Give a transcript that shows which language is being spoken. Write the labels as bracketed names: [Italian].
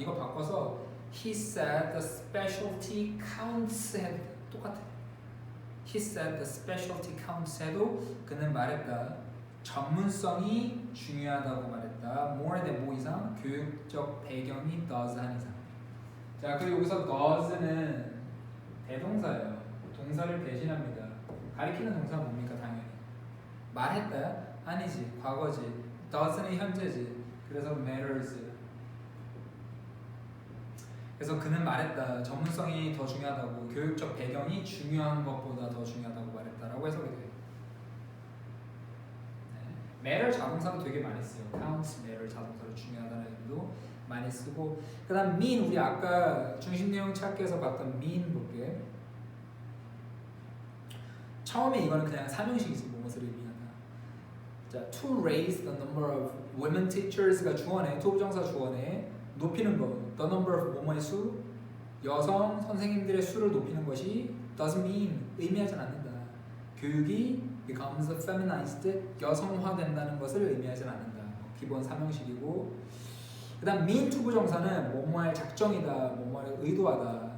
[Korean] 이거 바꿔서 [English] he said the specialty counts [Korean] 해도 똑같아. [English] he said the specialty counts [Korean] 해도 그는 말했다. 전문성이 중요하다고 말했다. [English] more than [Korean] 뭐 이상 교육적 배경이 does 한 이상. 자, 그리고 여기서 does는 대동사예요. 동사를 대신합니다. 가리키는 동사는 뭡니까? 당연히 말했다? 아니지, 과거지. does는 현재지. 그래서 matters. 그래서 그는 말했다. 전문성이 더 중요하다고, 교육적 배경이 중요한 것보다 더 중요하다고 말했다라고 해석이 돼요. matter 자동사도 되게 많이 써요. counts matter 자동사로 중요하다는 의미도 많이 쓰고, 그다음 mean 우리 아까 중심 내용 찾기에서 봤던 mean 볼게. 처음에 이거는 그냥 삼형식이지. 무엇을 의미하다. [English] 자, to raise the number of women teachers가 [Korean] 주어네. to 부정사 주어네. 높이는 거. [English] the number of [Korean] 뭐뭐의 수. 여성 선생님들의 수를 높이는 것이 [English] doesn't mean [Korean] 의미하진 않는다. 교육이 [English] becomes feminized [Korean] 여성화된다는 것을 의미하진 않는다. 기본 삼형식이고, 그다음 mean to 부정사는 뭐뭐할 작정이다, 뭐뭐할 의도하다.